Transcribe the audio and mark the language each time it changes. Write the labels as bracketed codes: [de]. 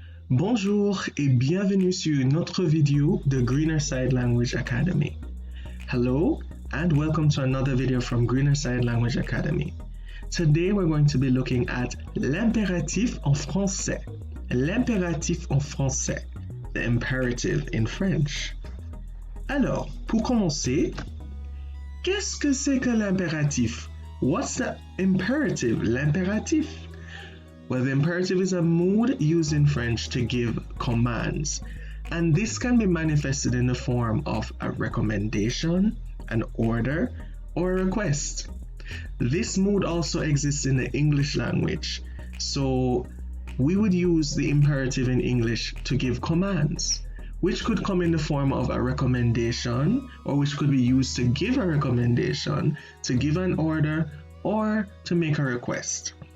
[fr] Bonjour et bienvenue sur notre vidéo de Greener Side Language Academy. [en] Hello and welcome to another video from Greener Side Language Academy. Today we're going to be looking at [fr] l'impératif en français. L'impératif en français, [en] the imperative in French. [fr] Alors, pour commencer, qu'est-ce que c'est que l'impératif? [en] What's the imperative? L'impératif? Well, the imperative is a mood used in French to give commands, and this can be manifested in the form of a recommendation, an order, or a request. This mood also exists in the English language, so we would use the imperative in English to give commands, which could come in the form of a recommendation, or which could be used to give a recommendation, to give an order, or to make a request.